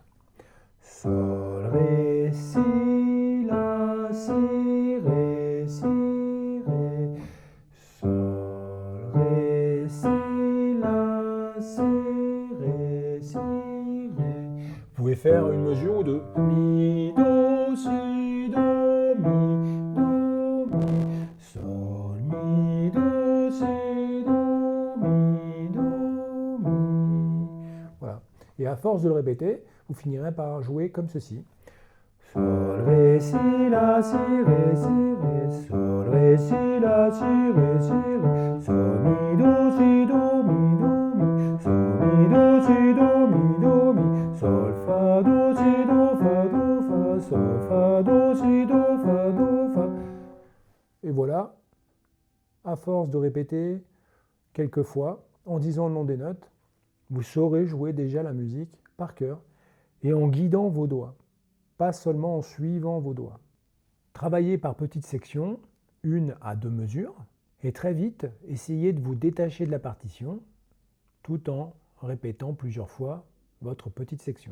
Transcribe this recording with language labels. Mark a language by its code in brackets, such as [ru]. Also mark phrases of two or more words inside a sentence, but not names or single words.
[fr] Sol, Ré, Si, La, Si, Ré, Si, Ré. Sol, Ré, Si, La, Si, Ré, Si, Ré. Vous pouvez faire une mesure ou deux. Mi, Do, Si, Do, Mi, Do, Mi. Sol, Mi, Do, Si, Do, Mi, Do, Mi. Voilà. Et à force de le répéter, vous finirez par jouer comme ceci. Sol, Ré, Si, La, Si, Ré, Si, Ré. Sol, Ré, Si, La, Si, Ré, Si, Ré. Sol, Mi, Do, Si, Do, Mi, Do, Mi. Sol, Mi, Do, Si, Do, Mi, Do, Mi. Sol, Fa, Do, Si, Do, Fa, Do, Fa. Sol, Fa, Do, Si, Do, Fa, Do, Fa. Et voilà, à force de répéter quelques fois, en disant le nom des notes, vous saurez jouer déjà la musique par cœur et en guidant vos doigts, pas seulement en suivant vos doigts. Travaillez par petites sections, 1 à 2 mesures, et très vite, essayez de vous détacher de la partition tout en répétant plusieurs fois votre petite section.